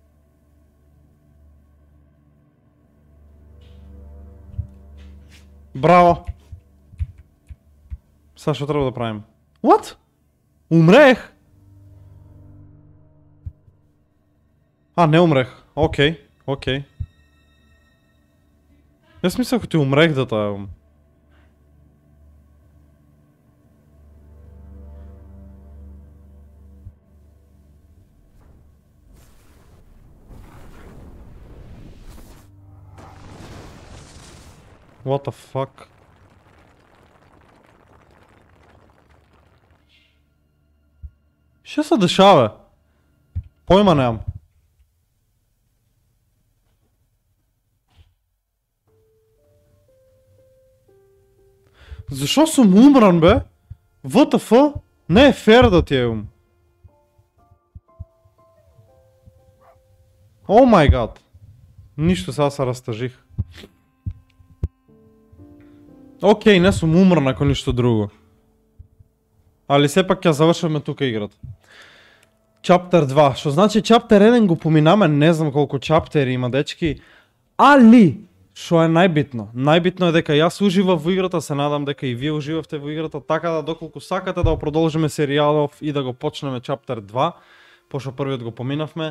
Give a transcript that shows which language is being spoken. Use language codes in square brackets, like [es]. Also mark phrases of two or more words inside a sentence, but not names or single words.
[bg] Браво! Сега що трябва да правим? What? Умрех? А, не умрех. Окей, окей. Аз мислях, ти умрех да тая. [en] What the fuck? [bg] Що се дешава? Пойма нямам. Защо съм умран, бе? WTF? Не е фер да ти е ум. [en] Oh my god. [bg] Нищо, сега се разтъжих. Окей, не съм умран, ако нищо друго. [mk] Али все пак ќе завършваме тука играта. Чаптер 2. Що значи чаптер 1 го поминаме, не знам колко чаптери има, дечки. Али! Шо е најбитно? Најбитно е дека јас уживав во играта, се надам дека и вие уживавте во играта, така да доколку сакате да продолжиме серијалов и да го почнеме чаптер 2, пошто првиот го поминавме.